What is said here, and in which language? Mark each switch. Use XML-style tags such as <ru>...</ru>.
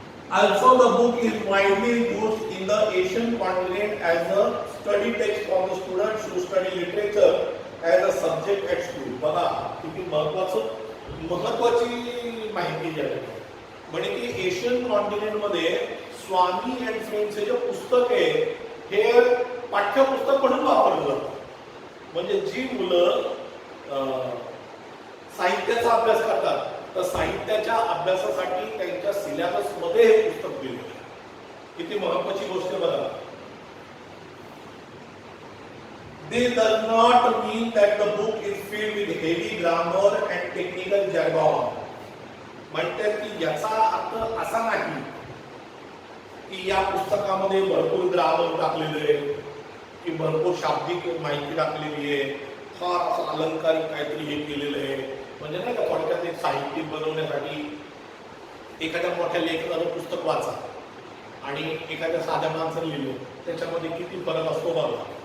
<en>Also the book is widely used in the Asian continent as a study text for the students who study literature as a subject at school.</en> <mr>बघा किती महत्वाची माहिती द्या. म्हणजे की Asian continent मध्ये स्वामी and friends हे जे पुस्तक आहे हे पाठ्यपुस्तक म्हणून वापरलं जातं. म्हणजे जी मुलं साहित्याचा अभ्यास करतात तर साहित्याच्या अभ्यासासाठी त्यांच्या सिलेबस मध्ये हे पुस्तक दिलेलं आहे. किती महत्वाची गोष्ट बघा.</mr> <en>This does not mean that the book is filled with heavy grammar and technical jargon.</en> <mr>म्हणतात की याचा अर्थ असा नाही की या पुस्तकामध्ये भरपूर ग्रामर टाकलेले आहे की भरपूर शाब्दिक माहिती टाकलेली आहे, फार असं अलंकारिक काहीतरी हे केलेलं आहे. म्हणजे नाही का थोडक्यात एक साहित्य बनवण्यासाठी एखाद्या मोठ्या लेखकाचं पुस्तक वाचा आणि एखाद्या साध्या माणसाने लिहिलं त्याच्यामध्ये किती फरक असतो बघा.</mr>